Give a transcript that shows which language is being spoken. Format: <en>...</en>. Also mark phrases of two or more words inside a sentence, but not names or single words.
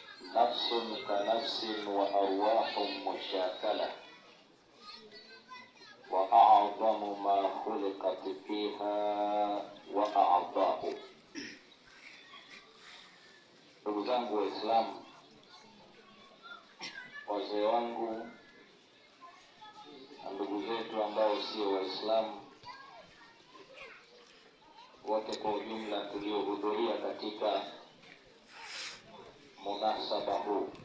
<ar>نفس كنفس وأرواح مشاكلة وأعظم ما خلقت فيها وأعضاء.</ar> <sw>Ndugu zangu Waislamu, wazee wangu na ndugu zetu ambao sio Waislamu, wote kwa ujumla tuliohudhuria katika munasaba huu,</sw>